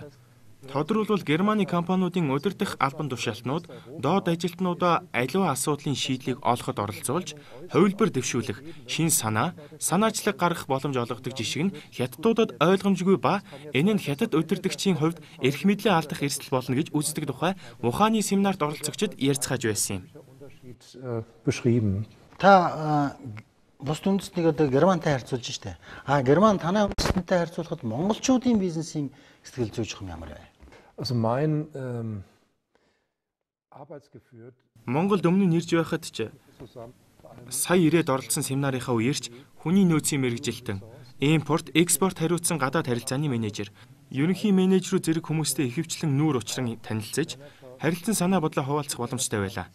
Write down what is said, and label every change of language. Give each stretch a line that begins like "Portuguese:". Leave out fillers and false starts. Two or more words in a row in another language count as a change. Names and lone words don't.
Mongolian: Тодорхойлбол Германы компаниудын удирдах албан тушаалтнууд доод ажилтнуудаа аливаа асуудлын шийдлийг олоход оролцуулж, хувилбар дэвшүүлэх, шин санаачлаг гаргах боломж олгодог жишг нь хятадуудад ойлгомжгүй ба энэ нь хятад удирдагчийн хувьд эрх мэдлээ алдах эрсдэл болно гэж үздэг тухай ухааны семинарт оролцогчид ярьцгааж байсан юм.
German: beschrieben.
Mongolian: Та бус үндэстнийг одоо Германтай харьцуулж штэ. Герман танай үндэстэнтэй харьцуулахад монголчуудын бизнесийн сэтгэл зүй чухам ямар вэ?
German: Also mein Arbeitsgefühl
Mongolian: Монголд өмнө нь ирж байхад ч сая ирээд оролцсон семинарынхаа үеэрч хүний нөөцийн мэрэгжилтэн, импорт, экспорт хариуцсан гадаад харилцааны менежер, ерөнхий менежерүүд зэрэг хүмүүстэй ихэвчлэн нүүр учран танилцаж, харилцан санаа бодлоо хуваалцах боломжтой байлаа.